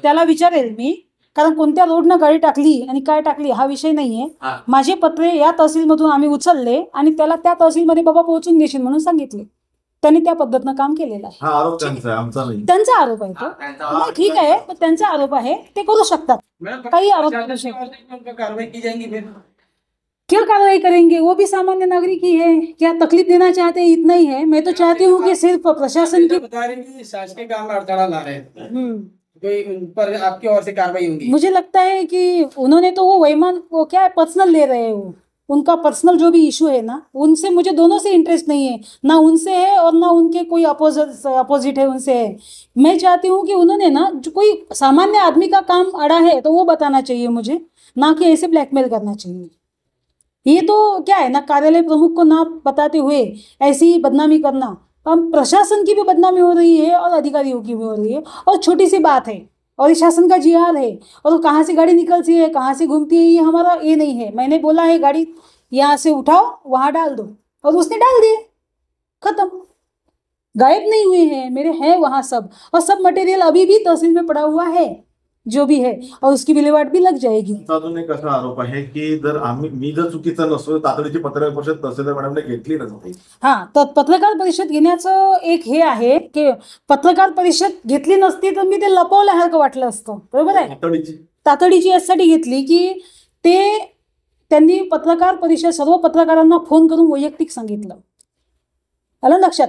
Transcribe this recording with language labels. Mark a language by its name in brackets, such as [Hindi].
[Marathi] त्याला विचारेल मी, कारण कोणत्या रोडनं गाडी टाकली आणि काय टाकली हा विषय नाहीये. हा. माझे पत्रे या तहसीलमधून आम्ही उचलले आणि त्याला त्या तहसीलमध्ये बाबा पोहोचून देशील म्हणून सांगितले. त्यांनी त्या पद्धतीनं काम केलेलं आहे. हा आरोप त्यांचा आहे, आमचा नाही. त्यांचा आरोप आहे तो. हा, त्यांचा नाही, ठीक आहे, पण त्यांचा आरोप आहे, ते करू शकतात. काही आरोप करू शकतात. [Hindi] कार्रवाई की जाएगी फिर? क्या कार्रवाई करेंगे? वो भी सामान्य नागरिक ही है, क्या तकलीफ देना चाहते हैं इतना ही है. मैं तो चाहती हूँ कि सिर्फ प्रशासन की बता रहे हैं कि शासकीय काम में अड़थड़ा ला रहे हैं, हम्म, कोई उन पर आपकी ओर से कार्रवाई होगी? मुझे लगता है कि उन्होंने तो वो वहीमान वो क्या है पर्सनल ले रहे हैं. वो उनका पर्सनल जो भी इशू है ना, उनसे मुझे दोनों से इंटरेस्ट नहीं है, ना उनसे है और ना उनके कोई अपोजिट है उनसे है. मैं चाहती हूँ कि उन्होंने ना जो कोई सामान्य आदमी का काम अड़ा है तो वो बताना चाहिए मुझे, ना कि ऐसे ब्लैकमेल करना चाहिए. ये तो क्या है ना, कार्यालय प्रमुख को ना बताते हुए ऐसी ही बदनामी करना, हम प्रशासन की भी बदनामी हो रही है और अधिकारियों की भी हो रही है. और छोटी सी बात है, और ये शासन का जिहाद है, और कहाँ से गाड़ी निकलती है कहाँ से घूमती है ये हमारा ये नहीं है. मैंने बोला है गाड़ी यहाँ से उठाओ वहाँ डाल दो, और उसने डाल दिए, खत्म. गायब नहीं हुए हैं, मेरे हैं वहाँ सब, और सब मटेरियल अभी भी तहसील में पड़ा हुआ है जो भी है, और उसकी विल्हेवाट भी लग जाएगी. [Marathi] अजून एक असा आरोप आहे की जर मी जर चुकीचा नसतो तातडीची पत्रकार परिषद तहसीलदार मॅडमने घेतली नसती. हां, तर पत्रकार परिषद घेण्याचं एक हे आहे की पत्रकार परिषद घेतली नसती तर मी ते लपवल्यासारखं वाटलं असतं, बरोबर आहे. तातडीची यासाठी घेतली की त्यांनी पत्रकार परिषद सर्व पत्रकारांना फोन करून वैयक्तिक सांगितलं. आलं लक्षात.